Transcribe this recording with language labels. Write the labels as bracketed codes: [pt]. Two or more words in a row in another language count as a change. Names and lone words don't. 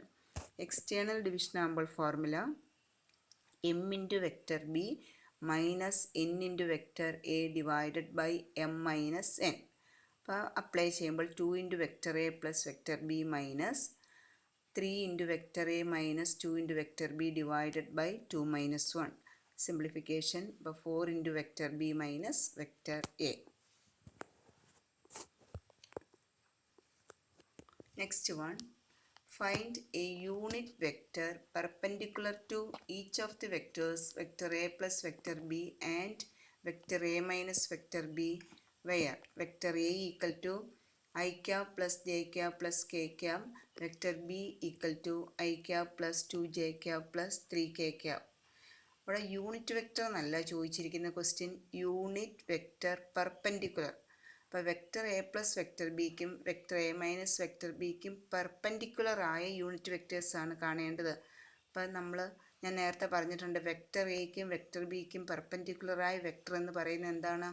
[en] external division ആകുമ്പോൾ formula m into vector b minus n into vector a divided by m minus n. അപ്പോൾ apply ചെയ്യുമ്പോൾ 2 into vector a plus vector b minus 3 into vector a minus 2 into vector b divided by 2 minus 1. simplification, ഇപ്പോൾ 4 into vector b minus vector a. next one, find a unit vector perpendicular to each of the vectors vector a plus vector b and vector a minus vector b where vector a equal to I cap plus j cap plus k cap, vector b equal to I cap plus 2j cap plus 3k cap. ഇവിടെ unit vector [ml] എന്നല്ല ചോദിച്ചിരിക്കുന്ന [en] question, unit vector perpendicular. അപ്പോൾ vector a plus vector b-ക്കും vector a minus vector b-ക്കും perpendicular ആയ unit vectors-ആണ് കാണേണ്ടത്. [ml] അപ്പോൾ ഞാൻ നേരത്തെ പറഞ്ഞിട്ടുണ്ട്, [en] vector a-ക്കും vector b-ക്കും perpendicular-ആയ vector [ml] എന്ന് പറയുന്നത് എന്താണ്?